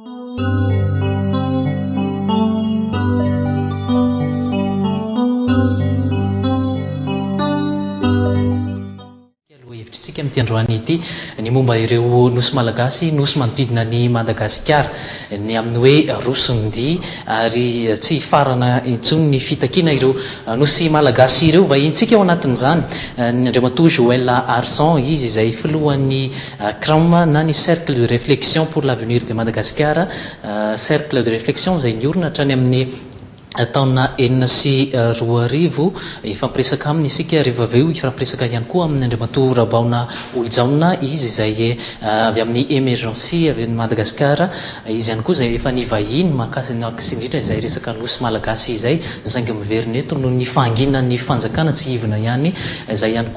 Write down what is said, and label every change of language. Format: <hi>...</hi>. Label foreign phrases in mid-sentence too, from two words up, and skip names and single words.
<mg>Tsika amin'ity androany ity ny momba ireo nosy malagasy nosy manodidina ny Madagasikara ny amin'ny hoe Rosondia ary tsy farana intsony ny fitakiana ireo nosy malagasy ireo vahintsika ao anatin'izany ny andriamatoa Joël Arsan izy izay filohan'ny CRAM na ny</mg> <fr>cercle de réflexion pour l'avenir de Madagascar cercle de réflexion</fr> <mg>izay niorina hatrany amin'ny taona 2012 ifampiresaka aminy isika rehefa avy eo ifampiresaka ihany koa amin'ny andriamatoa Rabaona Oljaona izy izay avy amin'ny émergency avy amin'ny Madagasikara izy ihany koa izay efa nivahiny mahakasy indrindra izay resaka nosy malagasy izay saingy miverina eto noho ny fahanginan'ny fanjakana tsy hivina ihany izay ihany</mg>